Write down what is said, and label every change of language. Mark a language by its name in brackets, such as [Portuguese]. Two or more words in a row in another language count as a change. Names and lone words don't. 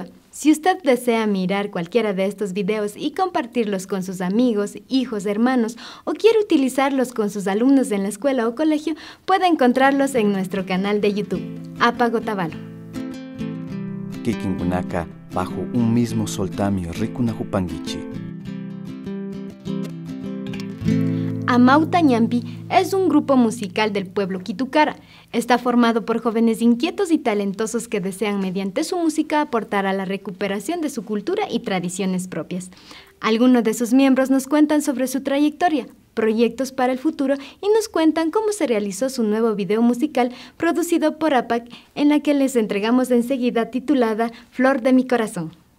[Spanish] Si usted desea mirar cualquiera de estos videos y compartirlos con sus amigos, hijos, hermanos o quiere utilizarlos con sus alumnos en la escuela o colegio, puede encontrarlos en nuestro canal de YouTube, Apagotabalo. [Quechua] Kikingunaka [Spanish] bajo un mismo [Quechua] soltamio rikunajupanguichi. [Spanish] Amauta Ñampi es un grupo musical del pueblo Quitukara. Está formado por jóvenes inquietos y talentosos que desean mediante su música aportar a la recuperación de su cultura y tradiciones propias. Algunos de sus miembros nos cuentan sobre su trayectoria, proyectos para el futuro y nos cuentan cómo se realizó su nuevo video musical producido por APAC, en la que les entregamos enseguida, titulada Flor de mi corazón.